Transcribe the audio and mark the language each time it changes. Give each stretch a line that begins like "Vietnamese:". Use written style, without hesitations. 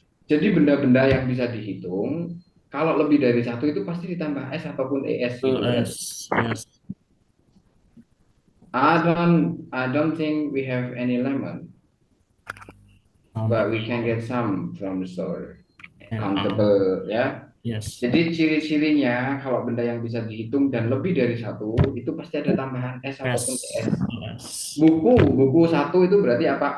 Indonesian: Jadi benda-benda yang bisa dihitung, kalau lebih dari satu itu pasti ditambah S ataupun ES gitu.
English: Yes. I don't think we have any lemon, but we can get some from the store. Countable ya. Yes.
Indonesian: Jadi ciri-cirinya kalau benda yang bisa dihitung dan lebih dari satu itu pasti ada tambahan S ataupun ES. Buku satu itu berarti apa?